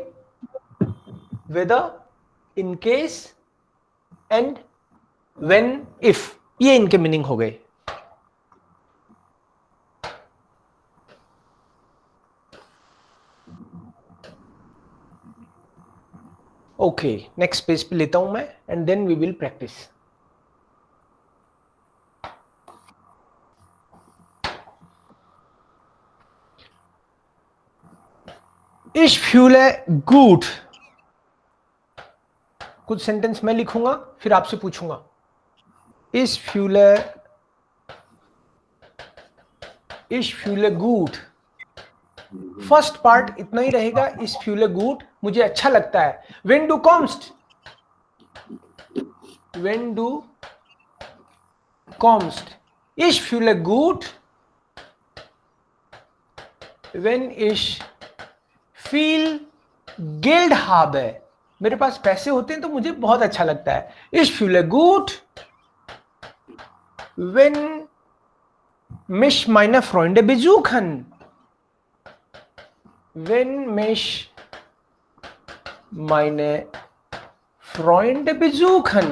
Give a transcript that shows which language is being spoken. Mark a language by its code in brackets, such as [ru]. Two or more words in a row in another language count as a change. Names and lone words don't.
[en] whether, in case and when, if, [hi] ये इनके मीनिंग हो गए. [en] okay, next page [hi] पे लेता हूं मैं [en] and then we will practice. [de] Ich fühle gut. [hi] कुछ सेंटेंस मैं लिखूंगा फिर आपसे पूछूंगा. [de] Ich fühle gut. [en] first part [hi] इतना ही रहेगा. [de] Ich fühle gut, [hi] मुझे अच्छा लगता है. [de] When du kommst. Ich fühle gut, wenn ich viel Geld habe. [hi] मेरे पास पैसे होते हैं तो मुझे बहुत अच्छा लगता है. [de] Ich fühle gut, wenn mich meine Freunde besuchen. Wenn mich meine Freunde besuchen.